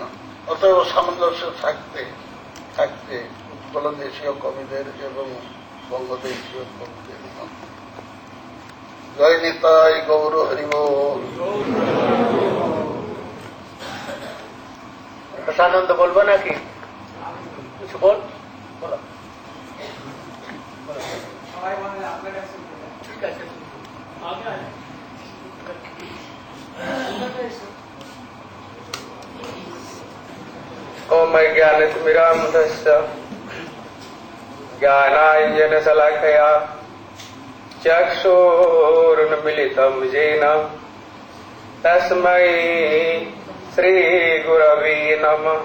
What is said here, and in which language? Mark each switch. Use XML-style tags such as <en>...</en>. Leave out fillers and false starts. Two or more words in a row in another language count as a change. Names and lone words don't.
<bn>অতএব সামঞ্জস্য থাকতে থাকতে উৎকল দেশীয় কবিদের এবং বঙ্গদেশীয় কবিদের জয় নিতাই গৌর হরিব। রসানন্দ বলবো নাকি কিছু? বল, ঠিক আছে।</bn> <sa>ओम ज्ञानतिमिरान्धस्य ज्ञानाञ्जनशलाकया चक्षुरुन्मीलितं येन तस्मै श्रीगुरवे नमः।</sa>